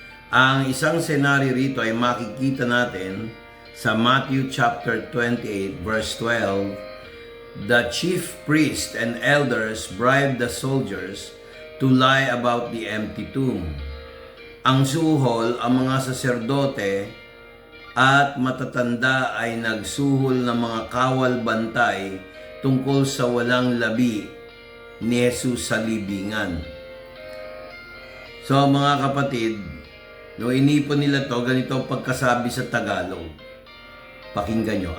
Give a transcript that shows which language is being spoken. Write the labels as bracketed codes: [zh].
[tl] Ang isang senaryo rito ay makikita natin sa Matthew chapter 28 verse 12. [en] The chief priests and elders bribed the soldiers to lie about the empty tomb. [tl] Ang suhol, ang mga saserdote at matatanda ay nagsuhol ng mga kawal bantay tungkol sa walang labi ni Jesus sa libingan. So mga kapatid, no, inipon nila to, ganito pagkasabi sa Tagalog. Pakinggan nyo.